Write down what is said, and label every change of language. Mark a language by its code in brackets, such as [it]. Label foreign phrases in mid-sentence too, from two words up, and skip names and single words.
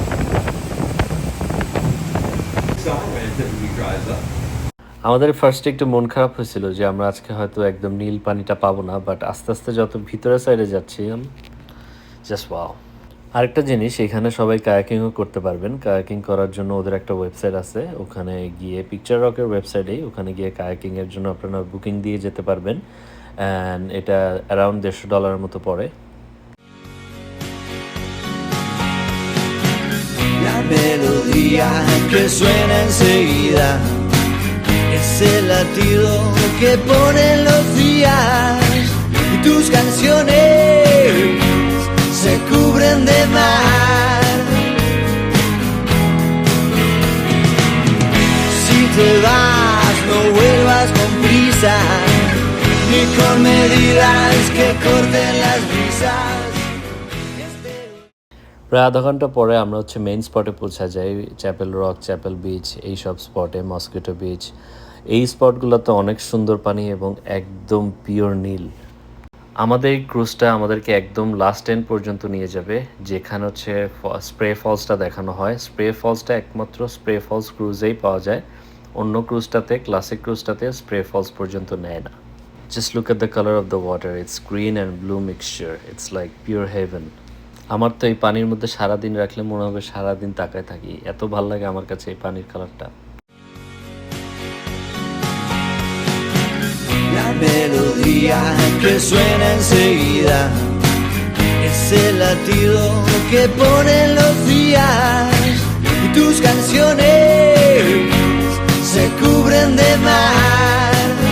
[bn] আমাদের ফার্স্টে একটু মন খারাপ হয়েছিল যে আমরা আজকে হয়তো একদম নীল পানিটা পাবো না, বাট আস্তে আস্তে যত ভিতরের সাইডে যাচ্ছি, [en] just wow. [bn] আরেকটা জিনিস, এখানে সবাই কায়াকিংও করতে পারবেন। কায়াকিং করার জন্য ওদের একটা ওয়েবসাইট আছে, ওখানে গিয়ে পিকচার রকের ওয়েবসাইটেই ওখানে গিয়ে কায়াকিংয়ের জন্য আপনারা বুকিং দিয়ে যেতে পারবেন। অ্যান্ড এটা অ্যারাউন্ড $150 মতো পড়ে। [es] La melodía que suena enseguida es el latido que ponen los días y tus canciones se cubren de mar. Si te vas, no vuelvas con prisa, ni con medidas que corten las brisas. [bn] প্রায় আধা ঘন্টা পরে আমরা হচ্ছে [en] main spot [bn] পৌঁছা যাই, চ্যাপেল রক, চ্যাপেল বিচ, এই সব স্পটে, মসকিটো বিচ। এই স্পটগুলোতে অনেক সুন্দর পানি এবং একদম পিওর নীল। আমাদের এই ক্রুজটা আমাদেরকে একদম [en] last end [bn] পর্যন্ত নিয়ে যাবে, যেখানে হচ্ছে স্প্রে ফলসটা দেখানো হয়। স্প্রে ফলসটা একমাত্র স্প্রে ফলস ক্রুজেই পাওয়া যায়, অন্য ক্রুজটাতে, [en] classic cruise [bn] স্প্রে ফলস পর্যন্ত নেয় না। [en] Just look at the colour of the water, it's green and blue mixture, it's like pure heaven. [bn] আমার তো এই পানির মধ্যে সারাদিন রাখলে মনে হবে সারাদিন তাকায় থাকি, এত ভাল লাগে আমার কাছে এই পানির কালারটা। [es] La melodía que suena enseguida es el latido que ponen los días y tus canciones se cubren de mar.